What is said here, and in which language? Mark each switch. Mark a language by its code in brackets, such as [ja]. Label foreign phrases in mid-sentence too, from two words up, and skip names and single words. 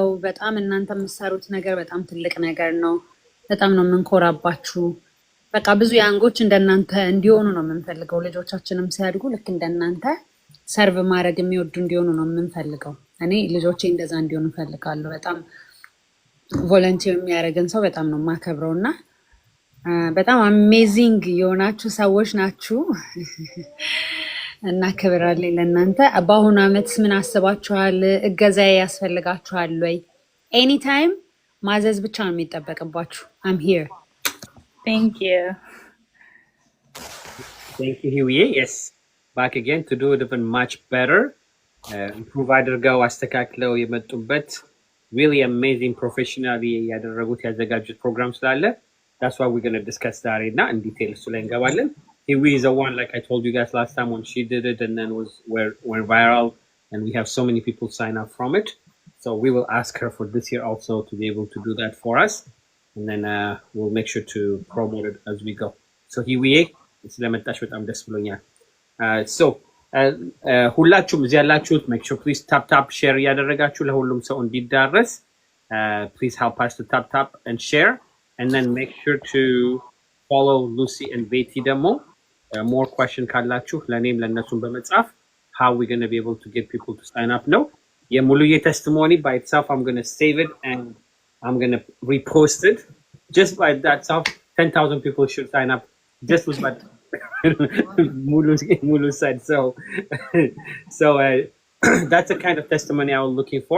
[am] በጣም እናንተ የምትሰሩት ነገር በጣም ትልቅ ነገር ነው። በጣም ነው የምንኮራባችሁ። በቃ ብዙ ያንጎች እንደናንተ እንዲሆኑ ነው የምንፈልገው። ልጆቻችንም ሲያድጉ ልክ እንደናንተ ሰርቭ ማድረግ የሚወዱ እንዲሆኑ ነው የምንፈልገው። እኔ ልጆቼ እንደዛ እንዲሆኑ እፈልጋለሁ። በጣም ቮለንቲር የሚያደርግን ሰው በጣም ነው የማከብረው እና በጣም አሜዚንግ የሆናችሁ ሰዎች ናችሁ እና ክብር አለኝ ለእናንተ። በአሁኑ ዓመትስ ምን አስባችኋል? እገዛ ያስፈልጋችኋል ወይ? ኤኒታይም ማዘዝ ብቻ ነው የሚጠበቅባችሁ። [en] I'm here። Thank you. Thank you, Huye. Yes, back again to do it even much better. Improve [am] አድርገው አስተካክለው የመጡበት [en] really amazing professionally [am] ያደረጉት ያዘጋጁት ፕሮግራም ስላለ [en] that's why we're going to discuss that in detail [am] እሱ ላይ እንገባለን። [en] Huye is the one, like I told you guys last time when she did it and then went viral and we have so many people sign up from it. So we will ask her for this year also to be able to do that for us. And then we'll make sure to promote it as we go. So Huye, [am] ስለመጣሽ በጣም ደስ ብሎኛል። [en] So [am] ሁላችሁም እዚህ ያላችሁት [en] make sure please tap share [am] እያደረጋችሁ ለሁሉም ሰው እንዲዳረስ [en] please help us to tap and share and then make sure to follow Lucy and Betty ደግሞ more question [am] ካላችሁ ለኔም ለነሱም በመጻፍ [en] how we're going to be able to get people to sign up [am] ነው። የሙሉዬ [en] testimony by itself I'm going to save it and I'm going to repost it. Just by that self, 10,000 people should sign up just with what Mulu said. So that's the kind of testimony I was looking for.